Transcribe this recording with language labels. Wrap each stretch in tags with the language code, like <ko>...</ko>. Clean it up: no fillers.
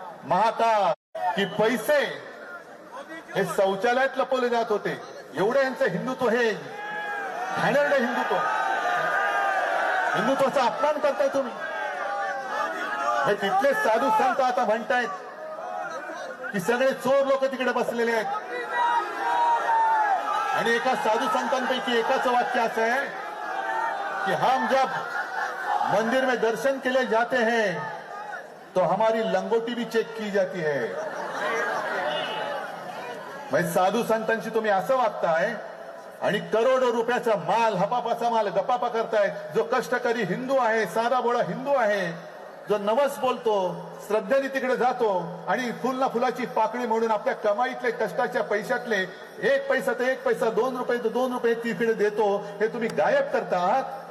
<mr>महाकाल की पैसे हे शौचालयात लपवले जात होते. एवढं यांचं हिंदुत्व, हे घाणेरडं हिंदुत्व, हिंदुत्वाचा अपमान करताय तुम्ही. हे तिथले साधू संत आता म्हणतायत की सगळे चोर लोक तिकडे बसलेले आहेत. आणि एका साधू संतांपैकी एकाचं वाक्य असं आहे कि</mr> <hi>हम जब मंदिर में दर्शन के लिए जाते हैं तो हमारी लंगोटी भी चेक की जाती है.</hi> <mr>म्हणजे साधू संतांशी तुम्ही असं वागताय आणि करोडो रुपयाचा माल, हपापाचा माल गपापा करताय. जो कष्टकरी हिंदू आहे, साधा बोळा हिंदू आहे, जो नवस बोलतो, श्रद्धेने तिकडे जातो आणि फुल ना फुलाची पाकळी म्हणून आपल्या कमाईतले कष्टाच्या पैशातले 1 पैसा तर 1 पैसा, 2 रुपये तर 2 रुपये तिकडे देतो, हे तुम्ही गायब करता आहात.</mr>